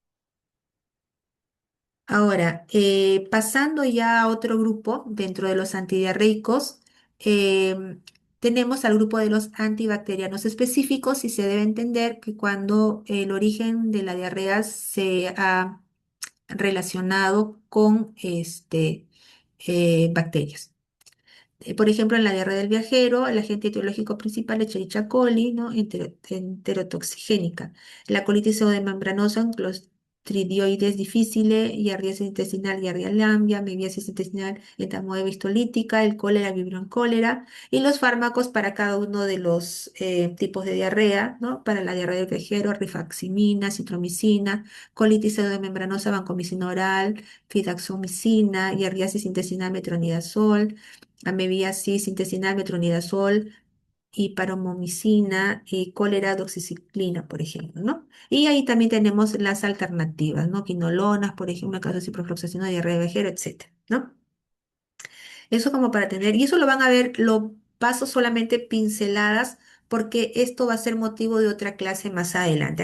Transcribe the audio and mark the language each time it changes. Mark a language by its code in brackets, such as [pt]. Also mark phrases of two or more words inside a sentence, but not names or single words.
[es] Ahora, pasando ya a otro grupo dentro de los antidiarreicos, tenemos al grupo de los antibacterianos específicos, y se debe entender que cuando el origen de la diarrea se ha relacionado con bacterias. Por ejemplo, en la diarrea del viajero, el agente etiológico principal es Escherichia coli, ¿no? Enterotoxigénica. La colitis pseudomembranosa, Stridioides difficile, giardiasis intestinal, giardia lambia, mebiasis intestinal, entamoeba histolítica, el cólera, vibrio en cólera, y los fármacos para cada uno de los tipos de diarrea, ¿no? Para la diarrea del vejero, rifaximina, citromicina, colitis pseudomembranosa, vancomicina oral, fidaxomicina, giardiasis intestinal, metronidazol, amebiasis intestinal, metronidazol, y paromomicina y cólera, doxiciclina, por ejemplo, ¿no? Y ahí también tenemos las alternativas, ¿no? Quinolonas, por ejemplo, en caso de ciprofloxacina, diarrea de vejero, etcétera, ¿no? Eso como para tener, y eso lo van a ver, lo paso solamente pinceladas, porque esto va a ser motivo de otra clase más adelante.